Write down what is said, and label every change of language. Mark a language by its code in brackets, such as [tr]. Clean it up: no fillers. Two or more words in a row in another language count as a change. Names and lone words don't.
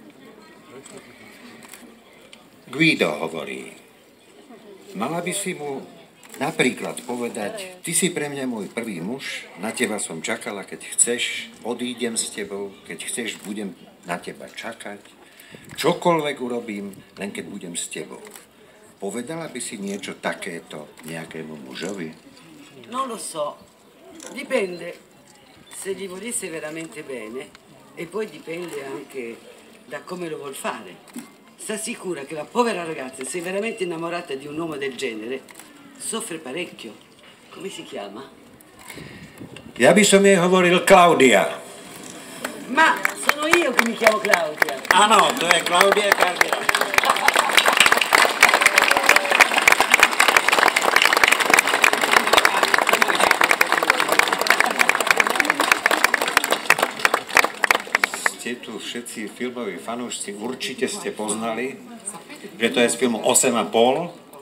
[sk] Guido hovorí: mala by si mu napríklad povedať: ty si pre mňa môj prvý muž, na teba som čakala, keď chceš, odídem s tebou, keď chceš, budem na teba čakať. Čokoľvek urobím, len keď budem s tebou. Povedala by si niečo takéto nejakému mužovi? [it] Non lo so, dipende se gli volesse veramente bene e poi dipende anche da come lo vuol fare. Sta sicura che la povera ragazza, se è veramente innamorata di un uomo del genere, soffre parecchio. Come si chiama? [sk] Ja by som jej hovoril Claudia. [it] Ma sono io che mi chiamo Claudia. [sk] Áno, to je Claudia Cardinale. Ste tu všetci filmoví fanúšci, určite ste poznali, že to je z filmu 8,5.